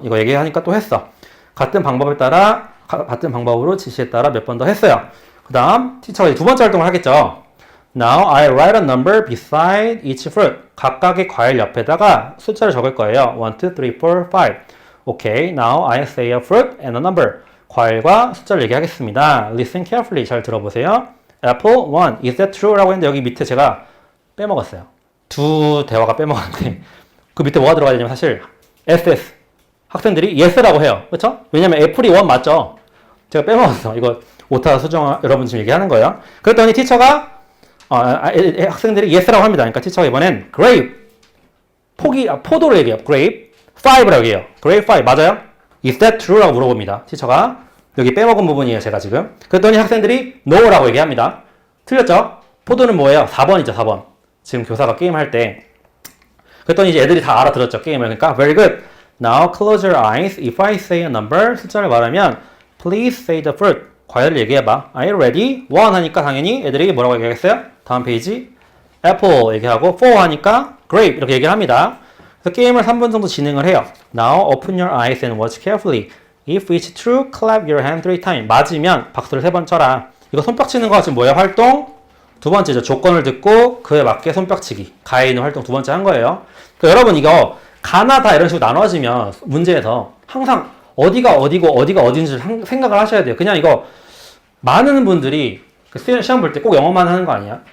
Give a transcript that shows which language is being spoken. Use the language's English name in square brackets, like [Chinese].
[Korean] 이거 얘기하니까 또 했어. 같은 방법으로 지시에 따라 몇 번 더 했어요. 그 다음 티처가 두 번째 활동을 하겠죠. [English] Now I write a number beside each fruit. [Korean] 각각의 과일 옆에다가 숫자를 적을 거예요. 1, 2, 3, 4, 5. [English] Okay, now I say a fruit and a number. [Korean] 과일과 숫자를 얘기하겠습니다. [English] Listen carefully. [Korean] 잘 들어보세요. [English] Apple 1. Is that true? [Korean] 라고 했는데 여기 밑에 제가 빼먹었어요. 두 대화가 빼먹었는데 그 밑에 뭐가 들어가야 되냐면 사실 SS. 학생들이 yes라고 해요. 그렇죠? 왜냐면 애플이 1 맞죠? 제가 빼먹었어. 이거 오타 수정 여러분 지금 얘기하는 거예요. 그랬더니 티처가 학생들이 yes라고 합니다. 그러니까 티처가 이번엔 grape 포도를 얘기해요. grape 5라고 얘기해요. grape 5 맞아요? [English] Is that true? [Korean] 라고 물어봅니다. 티처가 여기 빼먹은 부분이에요. 제가 지금. 그랬더니 학생들이 no라고 얘기합니다. 틀렸죠? 포도는 뭐예요? 4번이죠. 4번. 지금 교사가 게임할 때. 그랬더니 이제 애들이 다 알아들었죠. 게임을. 그러니까 [English] very good. Now close your eyes. If I say a number, [Korean] 숫자를 말하면 [English] please say the fruit. [Korean] 과일을 얘기해봐. [English] Are you ready? [Korean] 1 하니까 당연히 애들이 뭐라고 얘기하겠어요? 다음 페이지 apple 얘기하고 4 하니까 grape 이렇게 얘기를 합니다. 그래서 게임을 3분 정도 진행을 해요. [English] Now open your eyes and watch carefully. If it's true, clap your hand 3 times. [Korean] 맞으면 박수를 3번 쳐라. 이거 손뼉 치는 거 지금 뭐예요? 활동? 두 번째죠. 조건을 듣고 그에 맞게 손뼉 치기. 가에 있는 활동 두 번째 한 거예요. 그러니까 여러분 이거 가나 다 이런 식으로 나눠지면 문제에서 항상 어디가 어디고 어디가 어딘지 생각을 하셔야 돼요. 그냥 이거 많은 분들이 시험 볼 때 꼭 영어만 하는 거 아니야?